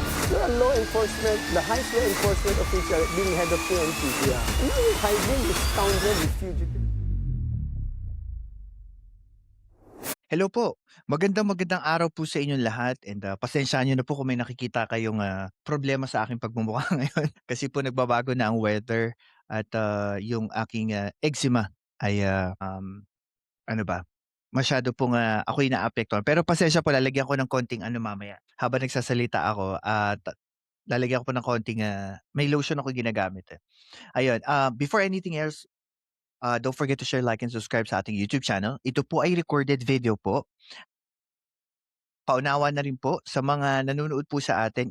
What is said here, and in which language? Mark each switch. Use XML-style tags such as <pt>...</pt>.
<en>You're a law enforcement, the highest law enforcement official being head of PNP. Yeah. And now you're hiding this scoundrel, this fugitive.</en> <tl>Hello po. Magandang araw po sa inyong lahat and pasensyahan niyo na po kung may nakikita kayong problema sa aking pagmumukha ngayon kasi po nagbabago na ang weather at yung aking eczema ay ano ba, masyado pong ako'y naapektuhan. Pero pasensya po, lalagyan ko ng konting mamaya. Habang nagsasalita ako at lalagyan ko po ng konting may lotion ako ginagamit.</tl> <en>Ayun, before anything else, don't forget to share, like, and subscribe</en> <tl>sa ating YouTube channel. Ito po ay recorded video po. Paunawa na rin po sa mga nanonood po sa atin.</tl>